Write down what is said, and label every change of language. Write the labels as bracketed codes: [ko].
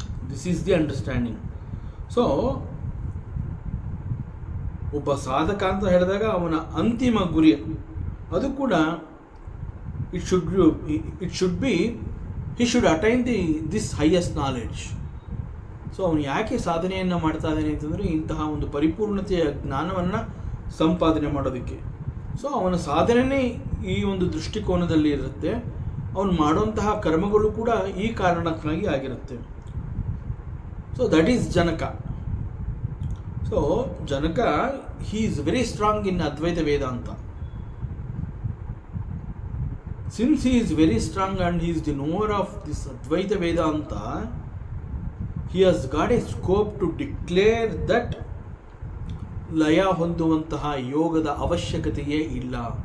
[en] This is the understanding. So [kn] ಒಬ್ಬ ಸಾಧಕ ಅಂತ ಹೇಳಿದಾಗ ಅವನ ಅಂತಿಮ ಗುರಿ ಅದು ಕೂಡ [en] it should be he should attain this highest knowledge. [kn] So ಅವನು ಯಾಕೆ ಸಾಧನೆಯನ್ನು ಮಾಡ್ತಾ ಇದ್ದಾನೆ ಅಂತಂದರೆ ಇಂತಹ ಒಂದು ಪರಿಪೂರ್ಣತೆಯ ಜ್ಞಾನವನ್ನು ಸಂಪಾದನೆ ಮಾಡೋದಕ್ಕೆ. ಸೊ ಅವನ ಸಾಧನೆಯೇ ಈ ಒಂದು ದೃಷ್ಟಿಕೋನದಲ್ಲಿ ಇರುತ್ತೆ. ಅವನು ಮಾಡುವಂತಹ ಕರ್ಮಗಳು ಕೂಡ ಈ ಕಾರಣಕ್ಕಾಗಿ ಆಗಿರುತ್ತೆ. [en] So that is Janaka. So Janaka, he is very strong in Advaita Vedanta. Since he is very strong and he is the knower of this Advaita Vedanta, he has got a scope to declare that [kn] ಲಯ ಹೊಂದುವಂತಹ ಯೋಗದ ಅವಶ್ಯಕತೆಯೇ ಇಲ್ಲ.